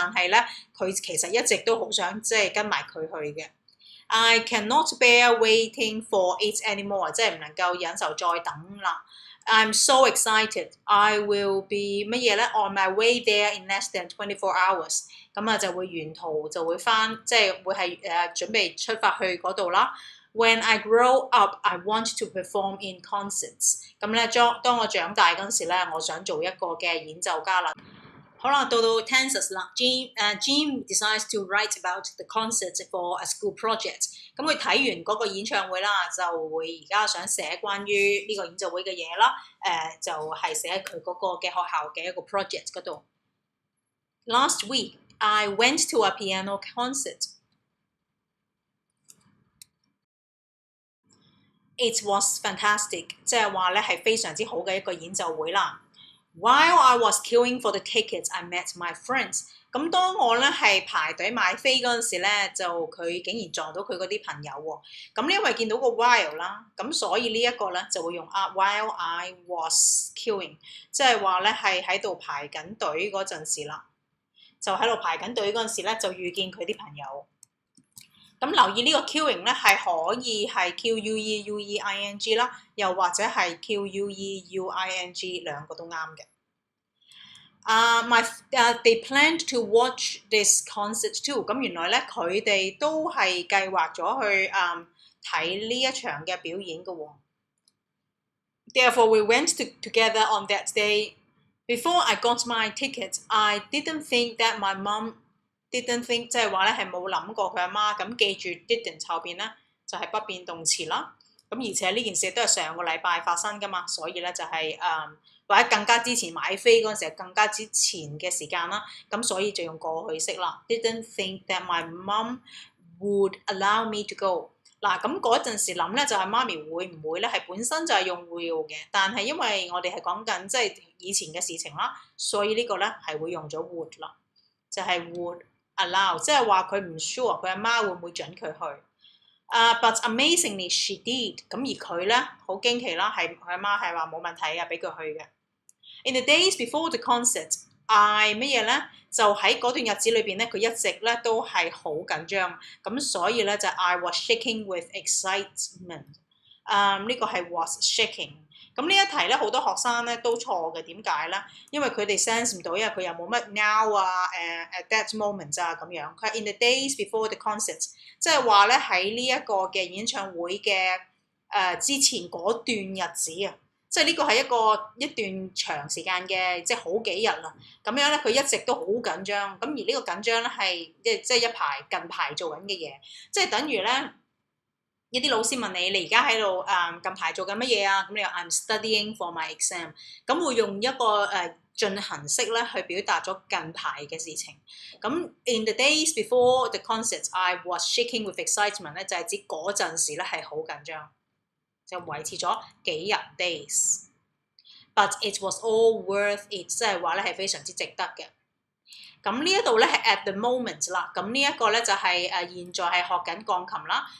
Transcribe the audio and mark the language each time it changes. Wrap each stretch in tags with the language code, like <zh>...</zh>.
<yue>但係咧佢其實一直都好想即係跟埋佢去嘅。</yue> <en>I cannot bear waiting for it anymore，</en> <yue>即係唔能夠忍受再等啦。</yue> <en>I'm so excited. I will be</en> <yue>乜嘢咧</yue> <en>？On my way there in less than 24 hours。</en> <yue>咁啊就會沿途就會翻，即係會係準備出發去嗰度啦。</yue> <en>When I grow up, I want to perform in concerts。</en> <yue>咁咧當我長大嗰陣時咧，我想做一個嘅演奏家啦。好啦，到 tenses 啦。</yue> <en>Jim decides to write about the concert for a school project。</en> <yue>咁佢睇完嗰個演唱會啦，就會而家想寫關於呢個演奏會嘅嘢啦。就係寫喺佢嗰個嘅學校嘅一個 project 嗰度。</yue> <en>Last week, I went to a piano concert. It was fantastic，</en> <yue>即係話咧係非常之好嘅一個演奏會啦。</yue> <en>While I was queuing for the tickets, I met my friends。</en> <yue>咁當我咧係排隊買飛嗰陣時咧，就佢竟然撞到佢嗰啲朋友喎。咁因為見到個 while 啦，咁所以呢一個咧就會用</yue> <en>while I was queuing，</en> <yue>即係話咧係喺度排緊隊嗰陣時啦，就喺度排緊隊嗰陣時咧就遇見佢啲朋友。咁留意呢個 queuing 咧係可以係 queuing 啦，又或者係 queuing 兩個都啱嘅。</yue> <en>They planned to watch this concert too。</en> <yue>咁原來咧佢哋都係計劃咗去睇呢一場嘅表演嘅喎。</yue> <en>Therefore, we went together on that day. Before I got my ticket, I didn't think that my mom.Didn't think</en> <yue>即係話咧係冇諗過佢阿媽，咁記住</yue> <en>didn't</en> <yue>後邊咧就係不變動詞啦。咁而且呢件事都係上個禮拜發生噶嘛，所以咧就係或者更加之前買飛嗰陣時係更加之前嘅時間啦。咁所以就用過去式啦。</yue> <en>Didn't think that my mom would allow me to go。</en> <yue>嗱咁嗰陣時諗咧就係媽咪會唔會咧係本身就係用 will 嘅，但係因為我哋係講緊即係以前嘅事情啦，所以呢個咧係會用咗 would 啦，就係 would。allow 即係話佢唔 sure 佢阿媽會唔會準佢去。</yue> <en>But amazingly she did。</en> <yue>咁而佢咧好驚奇啦，係佢阿媽係話冇問題啊，俾佢去嘅。</yue> <en>In the days before the concert, I</en> <yue>乜嘢咧？就喺嗰段日子裏邊咧，佢一直咧都係好緊張。咁所以咧就</yue> <en>I was shaking with excitement。</en> <yue>呢個係 was shaking。咁呢一題咧，好多學生咧都錯嘅，點解咧？因為佢哋 sense 唔到，因為佢又冇乜</yue> <en>now at that moment</en> <yue>啊咁樣。佢係</yue> <en>in the days before the concert，</en> <yue>即係話咧喺呢一個嘅演唱會嘅之前嗰段日子啊，即係呢個係一段長時間嘅，即係好幾日啦。咁樣咧，佢一直都好緊張。咁而呢個緊張咧係即係近排做緊嘅嘢，即係等於咧。一啲老師問你而家喺度近排做緊乜嘢啊？咁你話</yue> <en>I'm studying for my exam，</en> <yue>咁會用一個進行式咧去表達咗近排嘅事情。咁</yue> <en>in the days before the concert, I was shaking with excitement</en> <yue>咧，就係指嗰陣時咧係好緊張，就維持咗幾日 days。</yue> <en>But it was all worth it，</en> <yue>即係話咧係非常之值得嘅。咁呢一度咧係 at the moment 啦，咁呢一個咧就係現在係學緊鋼琴啦。</yue>